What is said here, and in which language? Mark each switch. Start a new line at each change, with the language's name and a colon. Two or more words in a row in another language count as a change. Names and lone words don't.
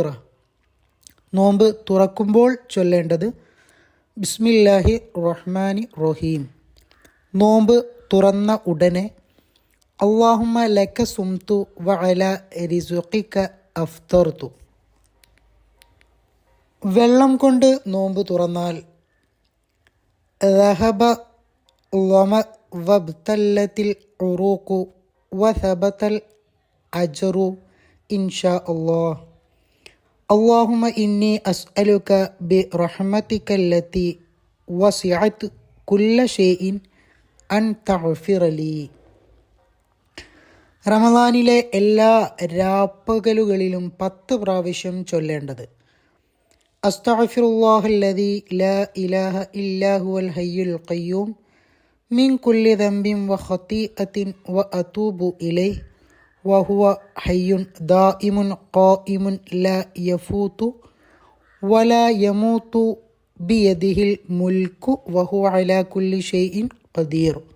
Malayalam: നോമ്പ് തുറക്കുമ്പോൾ ചൊല്ലേണ്ടത്
Arabic: بسم الله الرحمن الرحيم.
Malayalam: നോമ്പ് തുറന്ന ഉടനെ
Arabic: اللهم لك صمت وعلى رزقك أفطرت.
Malayalam: വെള്ളം കൊണ്ട് നോമ്പ് തുറന്നാൽ
Arabic: ذهب الظمأ وابتلت العروق وثبت الأجر إن شاء الله. اللهم إني أسألك برحمتك التي وسعت كل شيء أن تغفر لي.
Malayalam: റമദാനിലെ എല്ലാ രാപ്പകലുകളിലും 10 പ്രാവശ്യം ചൊല്ലേണ്ടത്:
Arabic: أستغفر الله الذي لا إله إلا هو الحي القيوم من كل ذنب وخطيئة وأتوب إليه وهو حي دائم قائم لا يفوت ولا يموت بيده الملك وهو على كل شيء قدير.